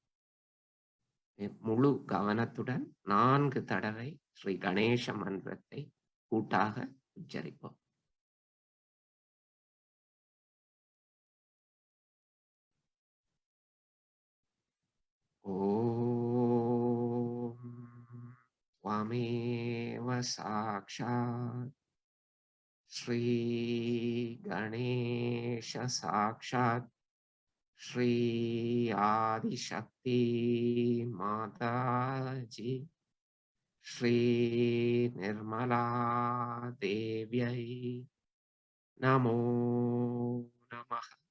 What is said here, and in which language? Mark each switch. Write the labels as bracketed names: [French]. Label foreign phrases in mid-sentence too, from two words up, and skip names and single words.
[Tamil] முழு கவனத்துடன் 4 தடவை ஸ்ரீ கணேச மந்திரத்தை கூட்டாக உச்சரிப்போம். [Sanskrit] ஓம் त्वमेव साक्षात् श्री गणेश साक्षात् श्री आदिशक्ति माताजी श्री निर्मला देव्यै नमो नमः.